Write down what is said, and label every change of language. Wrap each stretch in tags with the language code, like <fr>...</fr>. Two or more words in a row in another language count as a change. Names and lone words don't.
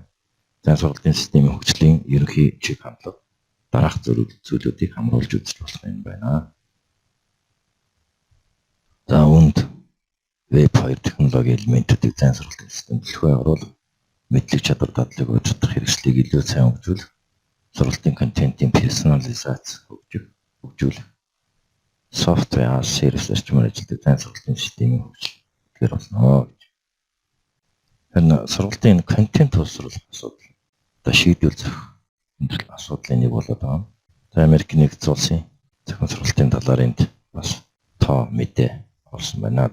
<mn>Зайн сургалтын системийн хөгжлийн ерөнхий чиг хандлага дараах зүйлүүдийг хамруулж үзэж болох юм байна. За үүнд веб 2 технологийн элементүүдийг зайн сургалтын системд төлөвлөгөө оруулах, мэдлэг чадвар дадлыг удирдах хэрэгслийг илүү сайн хөгжүүлэх, сургалтын контентын персонализац хөгжүүлэх,</mn> <en>software as service</en> <mn>зарчмаар ажилладаг зайн сургалтын системийн хөгжил гэр болно гэж. Харин сургалтын контент боловсруулах асуудал одоо шийдвэрлэх асуудлын нэг болоод байгаа. За Америкийн нэгдсэн улсын захин сургалтын талаар энд бас тоо мэдээ олсон байна.</mn>